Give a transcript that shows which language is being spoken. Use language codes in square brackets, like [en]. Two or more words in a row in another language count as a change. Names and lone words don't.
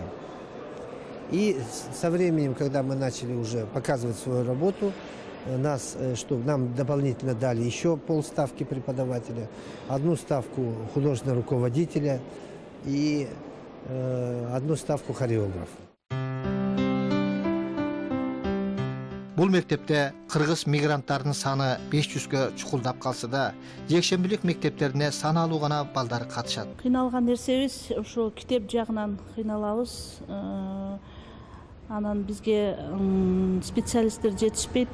[ru] И со временем, когда мы начали уже показывать свою работу, нам дополнительно дали еще полставки преподавателя, одну ставку художественного руководителя и одну ставку хореографа. [ky] Бул мектепте кыргыз мигранттарынын саны 500гө чукулдап калса да, жекшембилик мектептерине саналуу гана балдар катышат. Кыйналган нерсебиз ошо китеп жагынан кыйналабыз. Анан бизге специалисттер жетишпейт.